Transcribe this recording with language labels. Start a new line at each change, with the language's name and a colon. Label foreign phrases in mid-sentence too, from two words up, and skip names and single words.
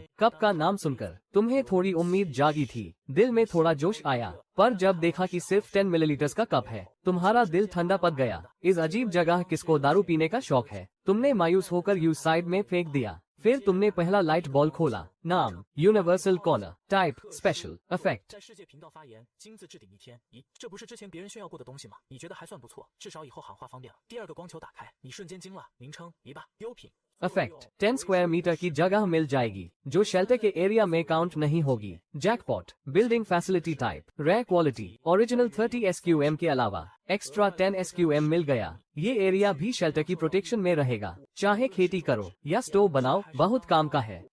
Hindi: कप का नाम सुनकर तुम्हें थोड़ी उम्मीद जागी थी, दिल में थोड़ा जोश आया, पर जब देखा कि सिर्फ 10 मिलीलीटर का कप है, तुम्हारा दिल ठंडा पड़ गया। इस अजीब जगह किसको दारू पीने का शौक है? तुमने मायूस होकर
English: use side
Hindi: में फेंक दिया। फिर तुमने पहला
English: light ball
Hindi: खोला। नाम
English: universal corner, type special, effect
Chinese: 在世界频道发言，金字置顶一天。咦，这不是之前别人炫耀过的东西吗？你觉得还算不错，至少以后喊话方便了。第二个光球打开，你瞬间惊了。名称：一霸优品。
English: effect 10 square meter
Hindi: की जगह मिल जाएगी, जो शेल्टर के एरिया में काउंट नहीं होगी।
English: jackpot building facility type rare quality, original 30 SQM
Hindi: के अलावा
English: extra 10 SQM
Hindi: मिल गया। ये एरिया भी शेल्टर की प्रोटेक्शन में रहेगा। चाहे खेती करो या स्टोव बनाओ, बहुत काम का है।